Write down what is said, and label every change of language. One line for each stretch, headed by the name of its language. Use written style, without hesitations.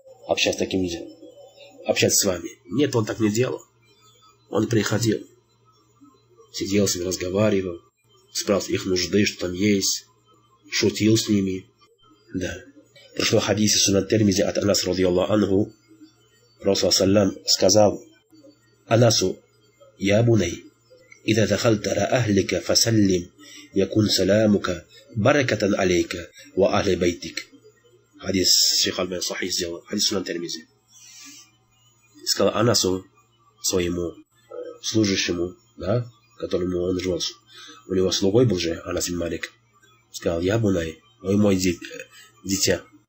Russian: общаться таким людям, общаться с вами. Нет, он так не делал. Он приходил, сидел с ними, разговаривал, спрашивал их нужды, что там есть, шутил с ними. Да. Пришло в хадисе Сунан Тирмизи от Анаса радийаллаху анху. Пророк саллям сказал Анасу:
Arabic: «Я буней, إذا دخلت على أهلك فسلم يكون سلامك بركة عليك وأهل بيتك».
Russian: Хадис Шейх Аль-Бани Сахих сделал. Хадис Сунан Тирмизи. Сказал Анасу, своему служащему, да, которому он жил. У него слугой был же Анас ибн Малик. Сказал: «Я бунай, мой дитя.